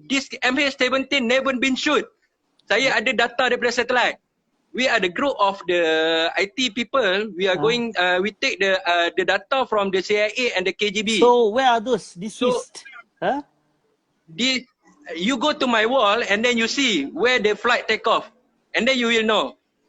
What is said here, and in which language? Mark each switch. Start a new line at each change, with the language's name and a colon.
English: This MH17 never been shoot.
Malay: Saya ada data daripada satellite.
English: We are the group of the IT people. We are going. We take the data from the CIA and the KGB. So where are those deceased? Huh? You go to my wall and then you see where the flight take off, and then you will know.